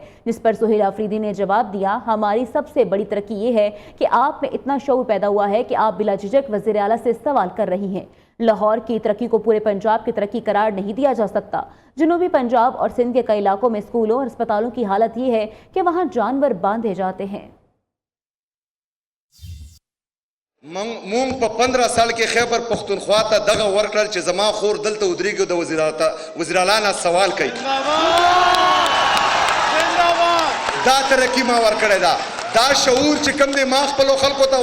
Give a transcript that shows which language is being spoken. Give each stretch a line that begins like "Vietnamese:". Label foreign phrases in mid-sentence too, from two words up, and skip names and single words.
Urdu: جس پر سہیل آفریدی نے جواب دیا، ہماری سب سے بڑی ترقی یہ ہے کہ آپ میں اتنا شعور پیدا ہوا ہے کہ آپ بلا جھجک وزیر اعلیٰ سے سوال کر رہی ہیں. لاہور کی ترقی کو پورے پنجاب کی ترقی قرار نہیں دیا جا سکتا. جنوبی پنجاب اور سندھ کے کئی علاقوں میں اسکولوں اور اسپتالوں کی حالت یہ ہے کہ وہاں جانور باندھے جاتے ہیں.
Pashto: مونږ په 15 سال کې خیبر پختونخوا ته دغه ورکړل چې زما خور دلته ودرېږي د وزیر اعلی نه سوال کوي دا ترقي ما ورکړې ده دا شعور چې کوم دی ما خپلو خلکو ته